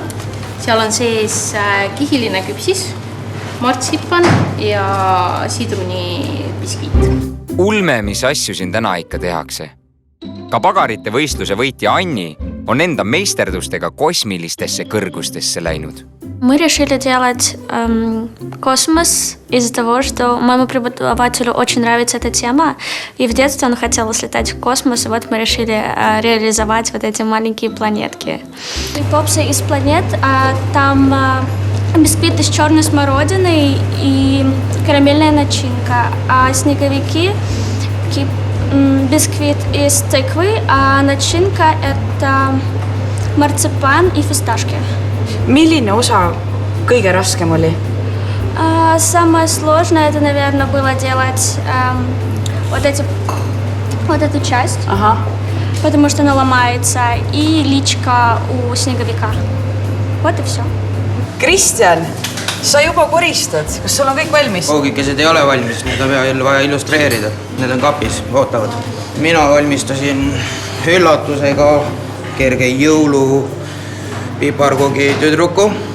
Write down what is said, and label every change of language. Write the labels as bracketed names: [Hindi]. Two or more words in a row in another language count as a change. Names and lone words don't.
[Estonian] Seal on sees kihiline küpsis, martsipan ja sidruni biskviit. Ulme, mis asju siin täna ikka tehakse. Ka pagarite võistluse võitja Anni on enda meisterdustega kosmilistesse kõrgustesse läinud. [Russian] Мы решили делать космос из-за того, что моему преподавателю очень нравится эта тема. И в детстве он хотел слетать в космос, и вот мы решили реализовать вот эти маленькие планетки. Попсы из планет, там бисквит из черной смородины и карамельная начинка. А снеговики бисквит из тыквы, а начинка это марципан и фисташки. [Estonian] Milline osa kõige raskem oli? [Russian] Самое сложное это, наверное, было делать вот эту часть, потому что она ломается, и личка у снеговика. Вот и все. [Estonian] Kristjan, sa juba koristad. Kas sul on kõik valmis? Koogikesed ei ole valmis, need on jälle vaja illustreerida. Need on kapis, ootavad. Mina valmistasin üllatusega kerge jõulu piparkoogi tüdruku.